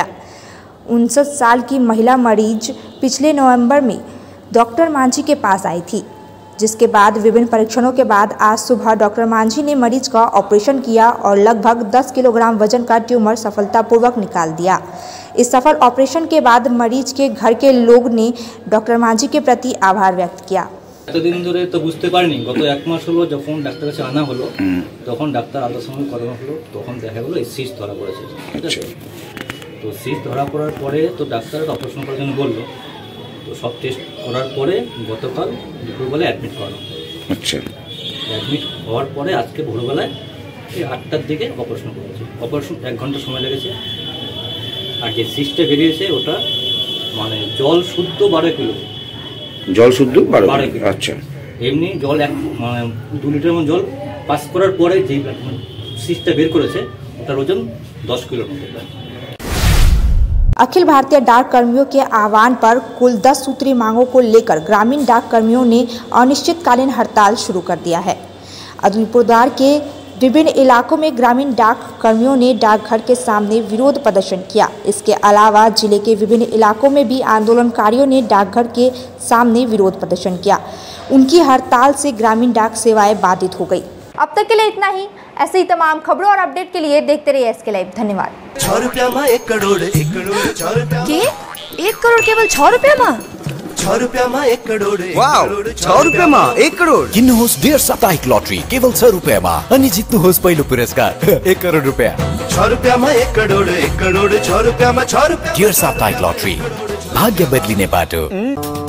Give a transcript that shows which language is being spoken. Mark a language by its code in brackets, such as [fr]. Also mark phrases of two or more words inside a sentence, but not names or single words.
[hi] 59 साल की महिला मरीज पिछले नवंबर में डॉक्टर मांझी के पास आई थी, जिसके बाद विभिन्न परीक्षणों के बाद आज सुबह डॉक्टर मांझी ने मरीज का ऑपरेशन किया और लगभग 10 किलोग्राम वजन का ट्यूमर सफलतापूर्वक निकाल दिया। इस सफल ऑपरेशन के बाद मरीज के घर के लोग ने डॉक्टर मांझी के प्रति आभार व्यक्त किया। [bn] এতদিন ধরে তো বুঝতে পারিনি, গত 1 মাস হলো যখন ডাক্তারের কাছে আনা হলো তখন ডাক্তার আল্ট্রাসাউন্ড করানো হলো, তখন দেখা গেলো সিস্ট ধরা পড়েছে। ঠিক আছে, তো সিস্ট ধরা পড়ার পরে তো ডাক্তার অপারেশন করার জন্য বললো, তো সব টেস্ট করার পরে গতকাল দুপুরবেলা অ্যাডমিট করানো। আচ্ছা, অ্যাডমিট হওয়ার পরে আজকে ভোরবেলায় এই 8টার দিকে অপারেশন করেছে। অপারেশন 1 ঘন্টা সময় লেগেছে। আর যে সিস্টে বেরিয়েছে ওটা মানে জল শুদ্ধ 12 কিলো। জল শুদ্ধ 12 কিলো। আচ্ছা, এমনি জল মানে 2 লিটার মতো জল পাস করার পরে যে সিস্টটা বের করেছে ওটার ওজন 10 কিলোর মতো। [hi] अखिल भारतीय डाक कर्मियों के आह्वान पर कुल 10 सूत्री मांगों को लेकर ग्रामीण डाक कर्मियों ने अनिश्चितकालीन हड़ताल शुरू कर दिया है। अलीपुरद्वार के विभिन्न इलाकों में ग्रामीण डाक कर्मियों ने डाकघर के सामने विरोध प्रदर्शन किया। इसके अलावा जिले के विभिन्न इलाकों में भी आंदोलनकारियों ने डाकघर के सामने विरोध प्रदर्शन किया। उनकी हड़ताल से ग्रामीण डाक सेवाएं बाधित हो गई। अब तक के लिए इतना ही। ऐसे ही तमाम खबरों और अपडेट के लिए देखते रहिए SK लाइव। धन्यवाद। [ne] 6 रुपया में 1 करोड़ 1 करोड़ 6 रुपया के 1 करोड़ केवल 6 रुपया में 6 रुपया में 1 करोड़ 6 रुपया में 1 करोड़ किन्नुहोस् डेढ साप्ताहिक लटरी केवल 6 रुपया में अनि जित्नुहोस् पहिलो पुरस्कार 1 करोड़ रुपया। 6 रुपया में 1 करोड़ 1 करोड़ 6 रुपया में 6 रुपया। डेढ साप्ताहिक लटरी भाग्य बदलिने बाटो।